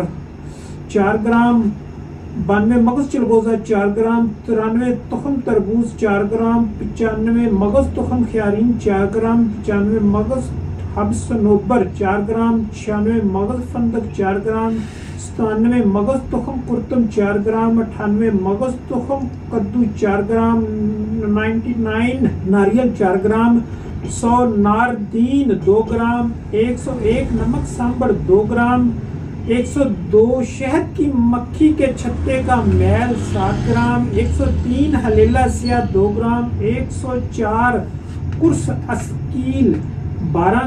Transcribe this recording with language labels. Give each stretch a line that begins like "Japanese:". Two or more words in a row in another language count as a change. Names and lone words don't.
Hindi: 4 ग्राम, 92 मगज चिलगोजा 4 ग्राम, 93 तुखम तरबूज 4 ग्राम, 95 मगज तुखम ख्यारीन 4 ग्राम, 95 मगज हब्स नोबर 4 ग्राम, 96 मगज फंदक 4 ग्राम, 97 मगज तुखम कुर्तम 4 ग्राम, 98 मगज तुखम कद्दू 4 ग्राम, 99 नारियल 4 ग्राम, 100 नारदीन 2 ग्राम, 101 नमक सांबर 2 ग्राम, 102 शहद की मक्खी के छत्ते का मैल 7 ग्राम, 103 हलेला सिया 2 ग्राम, 104 कुर्स अस्कील 12